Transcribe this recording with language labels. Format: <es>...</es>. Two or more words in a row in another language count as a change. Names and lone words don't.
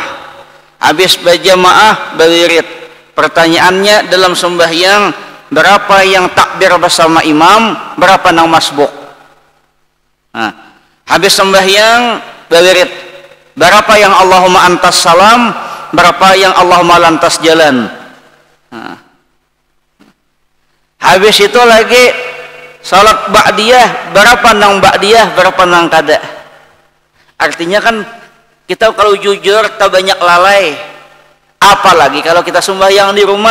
<id>Habis berjamaah berwirid. Pertanyaannya dalam sembahyang, berapa yang takbir bersama imam, berapa yang masbuk? Nah, habis sembahyang berwirid. Berapa yang</id> <ar>Allahumma antas salam,</ar> <id>berapa yang Allahumma lantas jalan? Nah. Habis itu lagi salat ba'diyah, berapa nang ba'diyah, berapa nang kada. Artinya kan kita kalau jujur tak banyak lalai, apalagi kalau kita sembahyang di rumah.</id>